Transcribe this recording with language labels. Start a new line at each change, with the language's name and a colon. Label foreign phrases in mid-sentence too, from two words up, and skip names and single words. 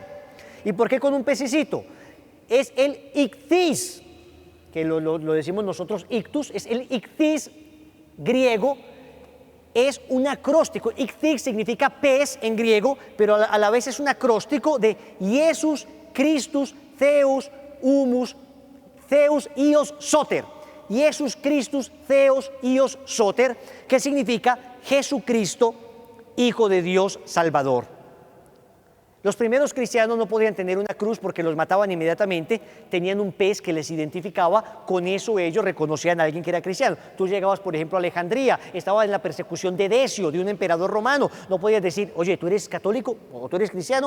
Spanish: ¿Y por qué con un pececito? Es el ictis, que lo decimos nosotros ictus, es el ictis griego, es un acróstico. Ichthys significa pez en griego, pero a la vez es un acróstico de
Greek: Ἰησοῦς Χριστός Θεός Υἱός Θεός Υἱός Σωτήρ. Ἰησοῦς Χριστός Θεός Υἱός Σωτήρ,
Spanish: que significa Jesucristo, Hijo de Dios Salvador. Los primeros cristianos no podían tener una cruz porque los mataban inmediatamente, tenían un pez que les identificaba, con eso ellos reconocían a alguien que era cristiano. Tú llegabas, por ejemplo, a Alejandría, estabas en la persecución de Decio, de un emperador romano, no podías decir, oye, ¿tú eres católico o tú eres cristiano?